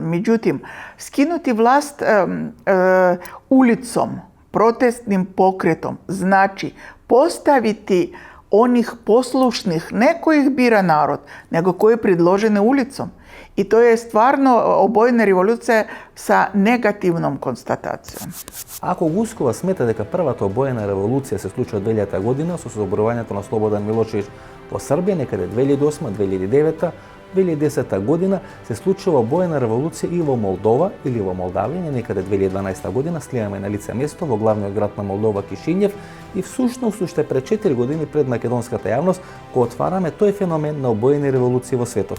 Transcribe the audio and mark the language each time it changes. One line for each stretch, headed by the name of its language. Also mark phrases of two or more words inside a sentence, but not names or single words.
Serbian: Međutim, skinuti vlast ulicom, protestnim pokretom, znači postaviti onih poslušnih, ne kojih bira narod, nego koji je predložene ulicom. I to je stvarno obojena revolucija sa negativnom konstatacijom.
Macedonian: Ако Гускова смета дека првата обоена револуција се случи од 2000 година со соборувањето на Слободан Милошевиќ во Србија некаде 2008, 2009, 2010 година се случува обоена револуција и во Молдова или во Молдавија некаде 2012 година, сливаме на лице место во главниот град на Молдова Кишињев и всушност уште пред 4 години пред македонската јавност го отвараме тој феномен на обоени револуции во светот.